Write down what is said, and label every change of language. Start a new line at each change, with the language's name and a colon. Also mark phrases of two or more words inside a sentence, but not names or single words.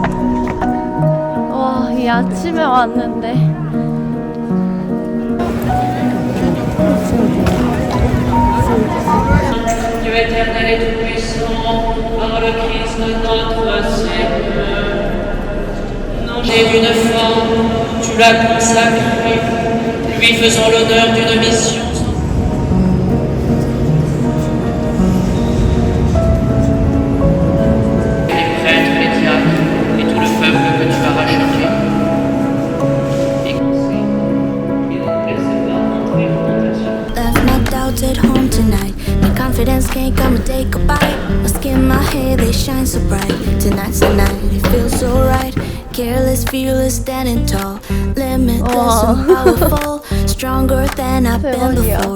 Korean: 와, 이 아침에 왔는데.
French: Dieu éternel et tout-puissant, par le Christ notre Seigneur. Nager d'une femme, tu l'as consacré, lui faisant l'honneur d'une mission. Les prêtres, les diacres et tout le peuple que tu as racheté. Et
English: Left my doubts at home tonight. My confidence can't come and take a bite. My skin, my hair, they shine so bright. Tonight's the night, it feels so right. Careless, fearless, standing tall. Limitless and powerful. Stronger than I've been before.